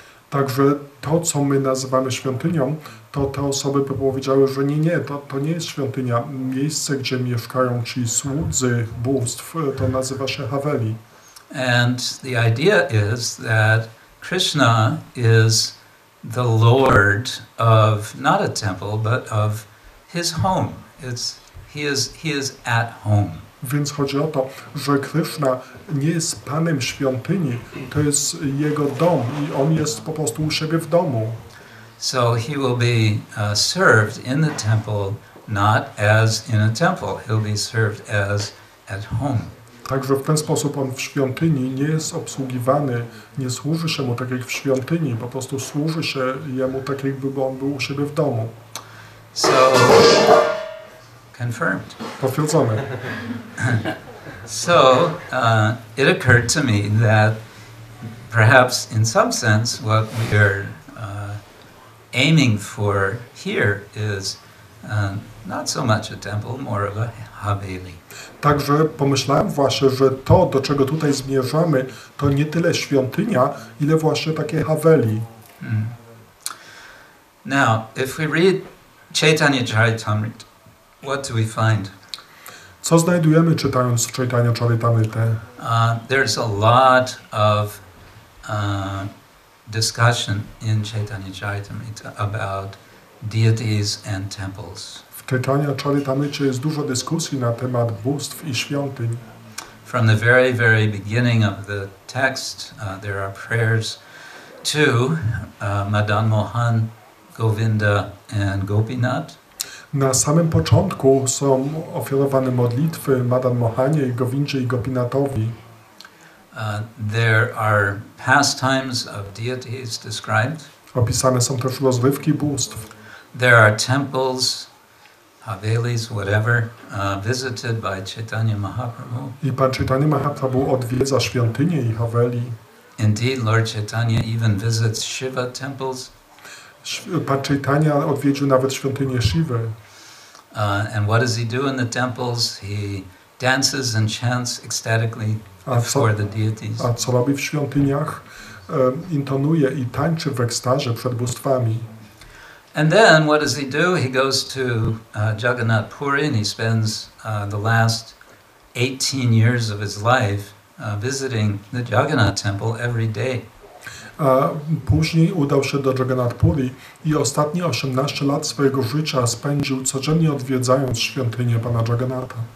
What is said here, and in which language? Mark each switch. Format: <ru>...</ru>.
<pl>Także to, co my nazywamy świątynią, to te osoby by powiedziały, że nie, to nie jest świątynia. Miejsce, gdzie mieszkają ci słudzy bóstw, to nazywa się haveli.</pl> <en>And the idea is that Krishna is the Lord of not a temple, but of his home. He is at home.</en> <pl>Więc chodzi o to, że Krishna nie jest panem świątyni, to jest jego dom i on jest po prostu u siebie w domu.</pl> <en>So he will be served in the temple, not as in a temple. He'll be served as at home.</en> <pl>Także w ten sposób on w świątyni nie jest obsługiwany, nie służy się mu tak jak w świątyni, po prostu służy się jemu tak jakby on był u siebie w domu.</pl> <en>So, confirmed.</en> <pl>Potwierdzone.</pl> <en>So, it occurred to me that perhaps in some sense what we are aiming for here is not so much a temple, more of a haveli.</en> <pl>Także pomyślałem właśnie, że to, do czego tutaj zmierzamy, to nie tyle świątynia, ile właśnie takie haveli.</pl> <en>Now, if we read Chaitanya Charitamrita, what do we find?</en> <pl>Co znajdujemy czytając Chaitanya Charitamritę?</pl> <en>There's a lot of discussion in Chaitanya Charitamrita about deities and temples.</en> <pl>W Chaitanya Charitamricie jest dużo dyskusji na temat bóstw i świątyń.</pl> <en>From the very, very beginning of the text, there are prayers to Madan Mohan, Govinda and Gopinath.</en> <pl>Na samym początku są ofiarowane modlitwy Madan Mohanie i Govindzie i Gopinathowi.</pl> <en>There are pastimes of deities described.</en> <pl>Opisane są też rozrywki bóstw.</pl> <en>There are temples, havelis, whatever, visited by Chaitanya Mahaprabhu.</en> <pl>I Pan Chaitanya Mahaprabhu odwiedza świątynie i haveli.</pl> <en>Indeed, Lord Chaitanya even visits Shiva temples.</en> <pl>Pan Chaitanya odwiedził nawet świątynię Shiwy.</pl> <en>And what does he do in the temples? He dances and chants ecstatically before the deities.</en> <pl>A co robi w świątyniach? Intonuje i tańczy w ekstazie przed bóstwami.</pl> <en>And then what does he do? He goes to Jagannath Puri and he spends the last 18 years of his life visiting the Jagannath temple every day.</en> <pl>A później udał się do Jagannath Puri i ostatnie 18 lat swojego życia spędził codziennie odwiedzając świątynię Pana Jagannatha.</pl>